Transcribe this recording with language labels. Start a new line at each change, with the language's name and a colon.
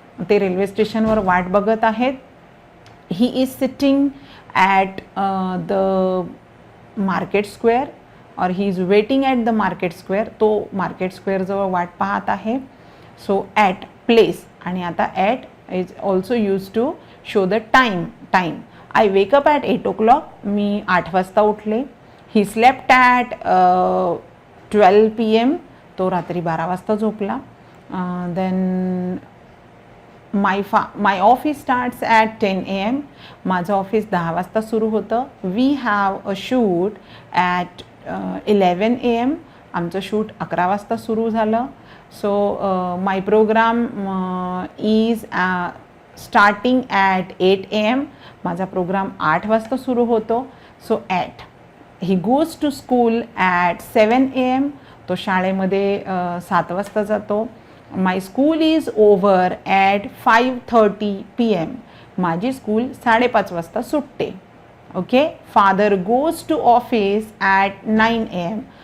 Marathi: ते रेल्वे स्टेशनवर वाट बघत आहेत.
English: He is sitting at the market square. और he is waiting at the market square.
Marathi: तो मार्केट स्क्वेअरजवळ वाट पाहत आहे. So at, place.
English: आणि आता at is also use to show the time. I wake up at 8 o'clock.
Marathi: मी 8 वाजता उठले.
English: He slept at 12 PM.
Marathi: तो रात्री 12 वाजता झोपला.
English: Then my office starts at 10 AM.
Marathi: माझं ऑफिस 10 वाजता सुरू होतं.
English: We have a shoot at 11 AM.
Marathi: आमचं शूट 11 वाजता सुरू झालं.
English: So my programme is starting at 8 AM.
Marathi: माझा प्रोग्राम 8 वाजता सुरू होतो.
English: So at. He goes to school at 7 AM.
Marathi: तो शाळेमध्ये 7 वाजता जातो.
English: My school is over at 5:30 PM.
Marathi: माझी स्कूल 5:30 वाजता सुटते.
English: Okay, father goes to office at 9 AM.